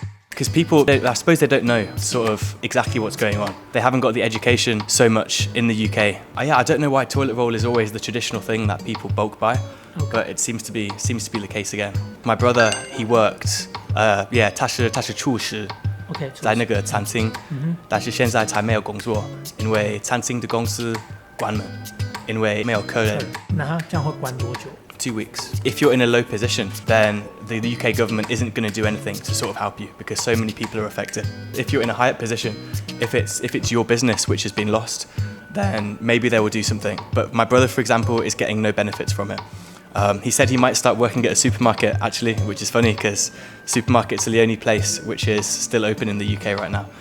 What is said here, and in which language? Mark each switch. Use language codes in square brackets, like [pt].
[en] Because people, I suppose they don't know sort of exactly what's going on. They haven't got the education so much in the UK. I don't know why toilet roll is always the traditional thing that people bulk buy. But it seems to be the case again. My brother, he worked, [zh] 他是厨师，在那个餐厅，但是现在才没有工作，因为餐厅的公司关门，因为没有客人。那他这样会关多久 [en] ？2 weeks. If you're in a low position, then the UK government isn't going to do anything to sort of help you because so many people are affected. If you're in a higher position, if it's your business which has been lost, then maybe they will do something. But my brother, for example, is getting no benefits from it. He said he might start working at a supermarket actually, which is funny because supermarkets are the only place which is still open in the UK right now.